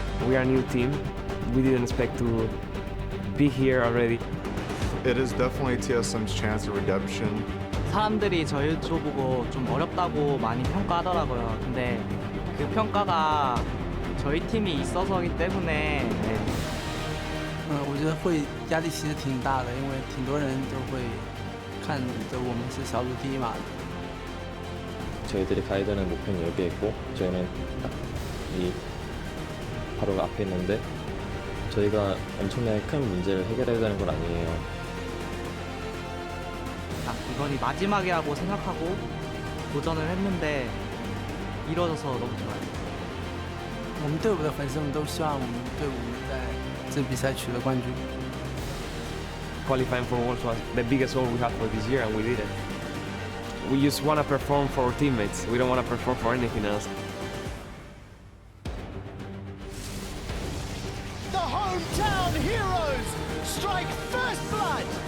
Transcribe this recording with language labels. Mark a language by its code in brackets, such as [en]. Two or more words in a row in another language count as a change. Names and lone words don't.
[en] We are a new team. We didn't expect to be here already. It is definitely TSM's chance of redemption. [ko] 사람들이 저희 보고 좀 어렵다고 많이 평가하더라고요. 근데 그 평가가 저희 팀이 있어서기 때문에 [zh] 我觉得会压力其实挺大的，因为挺多人都会看着我们是小组第一嘛。 [ko] 저희들이 가야 되는 목표는 여기에 있고 저희는 딱 이 바로 앞에 있는데 저희가 엄청나게 큰 문제를 해결해야 되는 건 아니에요. 딱 이번이 마지막이라고 생각하고 도전을 했는데 이뤄져서 너무 좋아요. [zh] 我们队伍的粉丝们都希望我们队伍在这比赛取得冠军。 [en] Qualifying for Worlds was the biggest goal we had for this year, and we did it. We just want to perform for our teammates. We don't want to perform for anything else. The hometown heroes strike first blood.